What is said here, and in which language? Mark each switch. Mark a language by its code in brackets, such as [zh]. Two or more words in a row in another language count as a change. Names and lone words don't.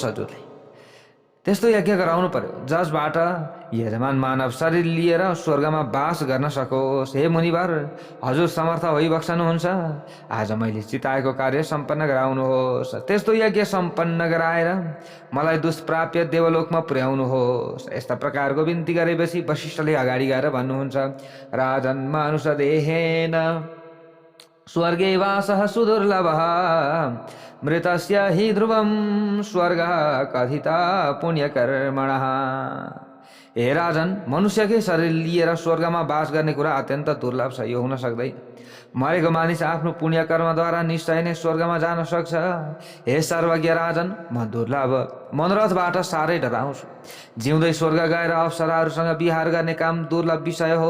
[ne] हजुरले त्यस्तो यज्ञ गराउनु पर्यो जसबाट यजमान मानव शरीर लिएर स्वर्गमा बास गर्न सकोस्। हे मुनिवर, हजुर समर्थ भइबक्सनुहुन्छ, आज मैले चिताएको कार्य सम्पन्न गराउनुहोस्। त्यस्तो यज्ञ सम्पन्न गराएर मलाई दुष्प्राप्य देवलोकमा पुर्याउनुहोस्। यस्ता प्रकारको बिन्ती गरेपछि वशिष्ठले अगाडि गएर भन्नुहुन्छ, [sa] राजन् मानुषदेहेन स्वर्गे वासः सुदुर्लभः मृतस्य हि ध्रुवं स्वर्गः कथिता पुण्यकर्मणः। [ne] हे राजन, मनुष्यकै शरीर लिएर स्वर्गमा बास गर्ने कुरा अत्यन्त दुर्लभ छ, यो हुन सक्दैन। मरेको मानिस आफ्नो पुण्यकर्मद्वारा निश्चय नै स्वर्गमा जान सक्छ। हे सर्वज्ञ राजन, म दुर्लभ मनोरथबाट साह्रै डराउँछु। जिउँदै स्वर्ग गएर अप्सराहरूसँग विहार गर्ने काम दुर्लभ विषय हो।